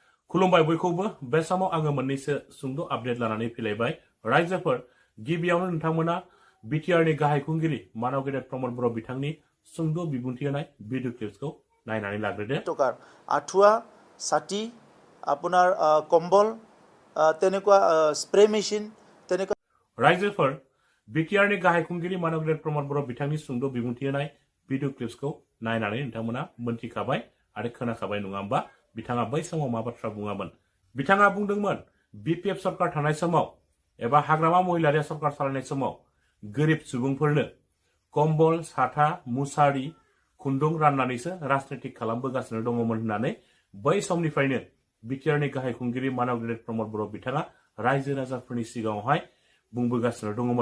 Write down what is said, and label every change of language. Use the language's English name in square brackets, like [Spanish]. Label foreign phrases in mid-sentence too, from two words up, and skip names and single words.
[Bodo] खुलुमबाय बयखौबो बे समाव आङो मोननैसो सुंद' आपडेट लानानै फैलायबाय रायजोफोर गिबियावनो नोंथांमोना बिटिआरनि गाहाय खुंगिरि मानव गेदेर प्रमद बर' बिथांनि सुंद' बिबुंथि होनाय [English] video clips [Bodo] नायनानै लाग्रोदो। टकार आठुआ साथि [Assamese] আপোনাৰ কম্বল তেনেকুৱা [English] spray machine [Assamese] তেনেকুৱা [Bodo] रायजोफोर बिटिआरनि गाहाय खुंगिरि मानव गेदेर प्रमद बर' बिथांनि सुंद' बिबुंथि होनाय [English] video clips [Bodo] नायनानै नोंथांमोना मोनथिखाबाय आरो खोनाखाबाय नङा होमबा बिथाङा बै समाव मा बाथ्रा बुङामोन। बिथाङा बुंदोंमोन बिपिएफ सरकार थानाय समाव एबा हाग्रामा महिलारिया सरकार सालायनाय समाव गोरिब सुबुंफोरनो कम्बल साथा मुसारि खुन्दुं राननानैसो राजनीतिक खालामबोगासिनो दङमोन होननानै बै समनिफ्रायनो बिटिआरनि गाहाय खुंगिरि मानव गेदेर प्रमद बर' बिथाङा रायजो राजाफोरनि सिगाङावहाय बुंबोगासिनो दङमोन।